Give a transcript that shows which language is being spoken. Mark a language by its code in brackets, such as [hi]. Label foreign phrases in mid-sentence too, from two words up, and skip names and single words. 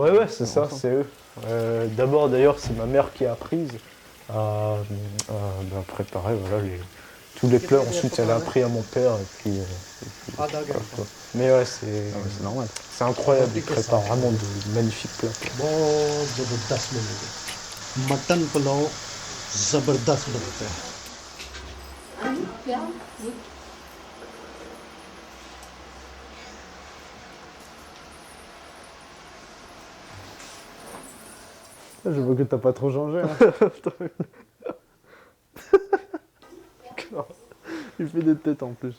[fr] Ouais, c'est ça, c'est eux. D'abord, d'ailleurs, c'est ma mère qui a apprise à préparer voilà, tous les plats. Ensuite, elle a appris à mon père. Et puis, voilà, quoi. Mais ouais, c'est normal. c'est incroyable. Ils préparent vraiment de magnifiques plats. [hi] बहुत ज़बरदस्त बनेगा मटन पुलाव ज़बरदस्त बनता है [fr] Je vois que t'as pas trop changé. Hein. Il fait des têtes en plus.